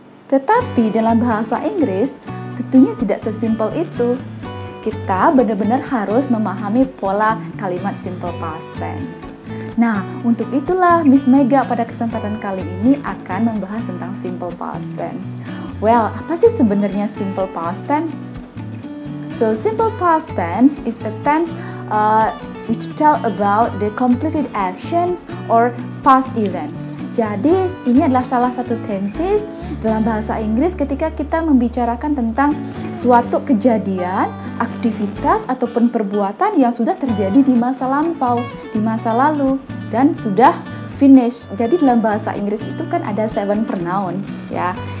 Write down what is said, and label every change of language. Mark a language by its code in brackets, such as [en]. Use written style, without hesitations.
[id] Tetapi dalam bahasa Inggris, tentunya tidak sesimpel itu. Kita benar-benar harus memahami pola kalimat simple past tense. Nah, untuk itulah Miss Mega pada kesempatan kali ini akan membahas tentang simple past tense. Well, apa sih sebenarnya simple past tense? [en] So, simple past tense is a tense which tell about the completed actions or past events. [id] Jadi, ini adalah salah satu tenses dalam bahasa Inggris ketika kita membicarakan tentang suatu kejadian, aktivitas, ataupun perbuatan yang sudah terjadi di masa lampau, di masa lalu, dan sudah finish. Jadi, dalam bahasa Inggris itu kan ada 7 pronouns, ya.